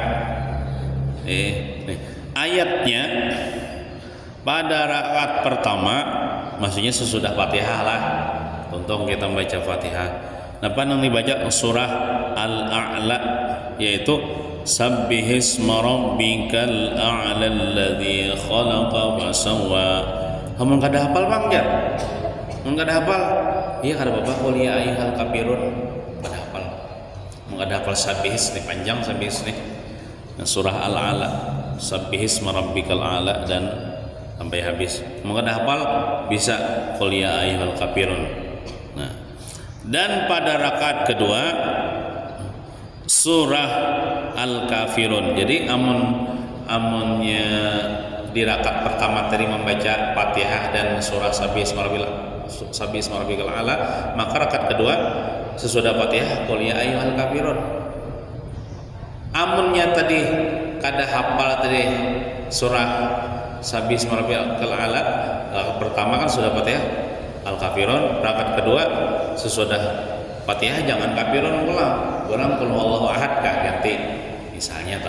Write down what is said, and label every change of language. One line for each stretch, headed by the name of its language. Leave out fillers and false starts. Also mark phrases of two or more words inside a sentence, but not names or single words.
Indonesian: Nih, ayatnya pada rakaat pertama, maksudnya sesudah Fatihah lah. Untung kita membaca Fatihah. Nah, yang dibaca surah Al-A'la, yaitu
Arabic: سبح اسم ربك الأعلى الذي خلق فسوى.
Banjar: Kamu kada hafal Bang Jar? Kada hafal? Iya kada apa-apa,
Arabic: قل يا أيها الكافرون.
Banjar: Kada hafal. Kada hafal sabbihis nih, panjang sabbihis nih.
Indonesian: Surah Al-A'la,
Arabic: سبح اسم ربك الأعلى
Indonesian: dan sampai habis.
Banjar: Kada hafal bisa
Arabic: قل يا أيها الكافرون.
Indonesian: Nah, dan pada rakaat kedua surah Al-Kafirun. Jadi amunnya di rakaat pertama tadi membaca Fatihah dan surah
Arabic: سبح اسم ربك الأعلى,
Indonesian: maka rakaat kedua sesudah Fatihah
Arabic: قل يا أيها الكافرون.
Banjar: Amunnya tadi kada hafal tadi surah
Arabic: سبح اسم ربك الأعلى,
Banjar: rakaat pertama kan sudah Fatihah Al-Kafirun, rakaat kedua sesudah Fatihah jangan kafirun ulang, orang
Arabic: قل هو الله أحد
Banjar: kah ganti misalnya tak.